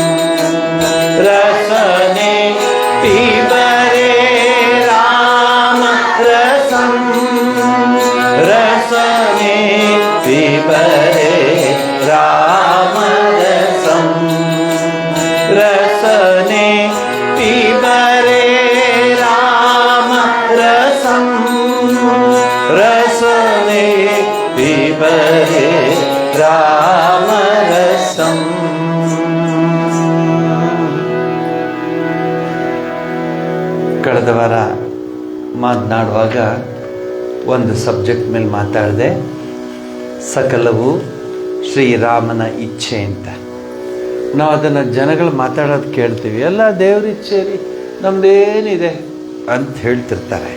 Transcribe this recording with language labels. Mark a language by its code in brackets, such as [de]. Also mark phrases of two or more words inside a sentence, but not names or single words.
[sa] ರಸನೆ ಪಿಬರೆ ರಾಮರಸಂ ರಸನೆ ಪಿಬರೆ ರಾಮರಸಂ ರಸನೆ ಪಿಬರೆ ರಾಮರಸಂ ರಸನೆ ಪಿಬರೆ ರಾಮರಸಂ [kn] ಕಳೆದ ವಾರ ಮಾತನಾಡುವಾಗ ಒಂದು ಸಬ್ಜೆಕ್ಟ್ ಮೇಲೆ ಮಾತಾಡಿದೆ, ಸಕಲವು ಶ್ರೀರಾಮನ ಇಚ್ಛೆ ಅಂತ. ನಾವು ಅದನ್ನು ಜನಗಳು ಮಾತಾಡೋದು ಕೇಳ್ತೀವಿ, ಎಲ್ಲ ದೇವ್ರ ಇಚ್ಛೆ ರೀ, ನಮ್ಮದೇನಿದೆ ಅಂತ ಹೇಳ್ತಿರ್ತಾರೆ.